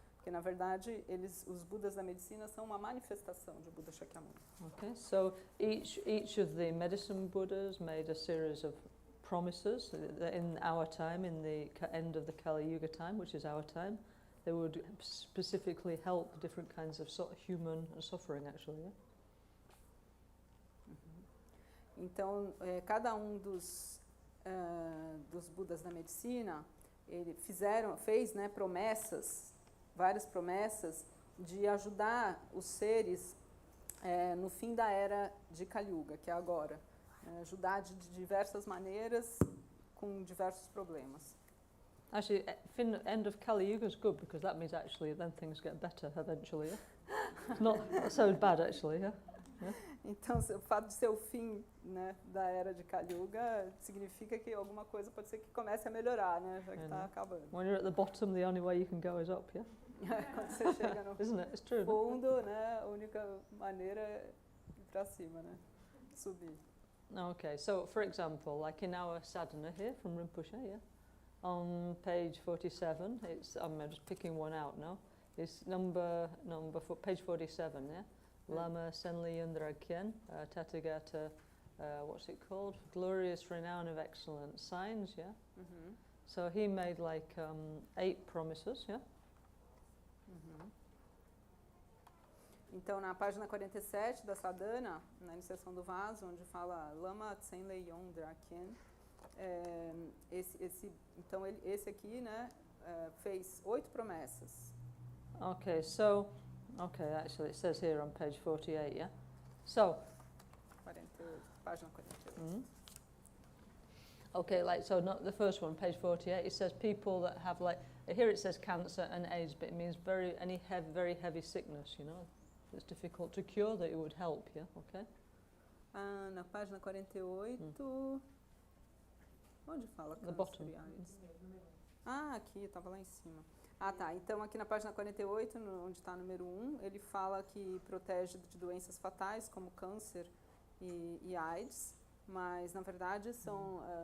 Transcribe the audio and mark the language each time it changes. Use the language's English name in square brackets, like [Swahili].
[Portuguese] Porque, na verdade, os Budas da Medicina são uma manifestação de Buddha Shakyamuni. [English] Okay, so each of the Medicine Buddhas made a series of promises that in our time, in the end of the Kali Yuga time, which is our time, they would specifically help different kinds of human suffering, actually. Yeah? [Portuguese] Então, cada um dos Budas da Medicina ele fez, né, promessas, várias promessas, de ajudar os seres no fim da era de Kali Yuga, que é agora. Ajudar de diversas maneiras, com diversos problemas. [English] Actually, end of Kali Yuga is good because that means actually then things get better eventually. Yeah? It's not so bad actually. Yeah? Yeah? [Portuguese] Então, o fato de ser o fim, né, da era de Kali Yuga significa que alguma coisa pode ser que comece a melhorar, né, já que está acabando. [English] When you're at the bottom, the only way you can go is up. Yeah. [Portuguese] Quando você chega no fundo, né, a única maneira é ir para cima, né, subir. [English] Okay, so for example, like in our sadhana here from Rinpoche, yeah, on page 47, I'm just picking one out now. It's page 47, yeah. Lama Senli Yundrakyen, Tathagata, what's it called? Glorious renown of excellence, signs, yeah. Mm-hmm. So he made like 8 promises, yeah. Uhum. [Portuguese] Então, na página 47 da sadhana, na iniciação do vaso, onde fala Lama Tsenlei Yondrakyen, esse aqui, né, fez 8 promessas. [English] Okay, so, actually it says here on page 48, yeah? So, [Portuguese] página 48. Mm-hmm. [English] Okay, like, so not the first one, page 48, it says people that have, like, here it says cancer and AIDS, but it means very heavy sickness, you know? It's difficult to cure, that it would help, yeah? Okay? [Portuguese] Na página 48, onde fala câncer e AIDS? Aqui, estava lá em cima. Tá. Então, aqui na página 48, onde está o número 1, ele fala que protege de doenças fatais, como câncer e AIDS, mas, na verdade, são